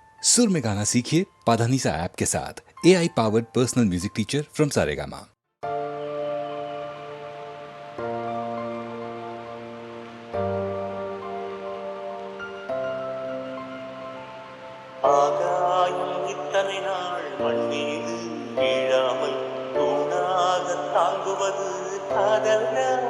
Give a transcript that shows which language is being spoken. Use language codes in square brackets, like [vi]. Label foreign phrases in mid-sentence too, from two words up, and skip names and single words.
[hi] सुर में गाना सीखिए पाधानीसा ऐप के साथ। [en] AI powered personal music teacher from Saregama. [ta] ஆகாயம் இத்தனை நாள் மண்ணீது வீழாமல் தூணாக தாங்குவது காதல்யா?